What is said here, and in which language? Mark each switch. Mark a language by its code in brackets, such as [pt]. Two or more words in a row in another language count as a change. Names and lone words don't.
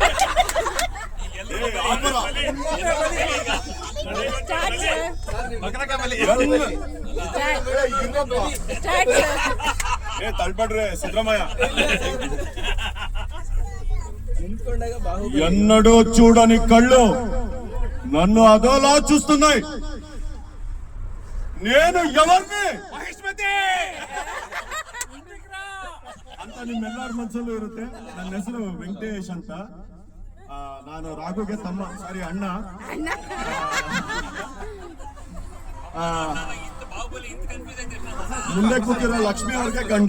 [te] తలపడ్రే సిద్ధరామయ్య ఎన్నడూ చూడని కళ్ళు నన్ను అదోలా చూస్తున్నాయి. నేను ఎవరిని [kn] ಅಂತ ನಿಮ್ಮೆಲ್ಲರ ಮನಸ್ಸಲ್ಲೂ ಇರುತ್ತೆ. ನನ್ನ ಹೆಸರು ವೆಂಕಟೇಶ್ ಅಂತ. ನಾನು ರಾಘುಗೆ ತಮ್ಮ, ಸಾರಿ ಅಣ್ಣ. ಮುಂದೆ ಕೂತಿರೋ ಲಕ್ಷ್ಮಿ ಅವ್ರಿಗೆ ಗಂಡ.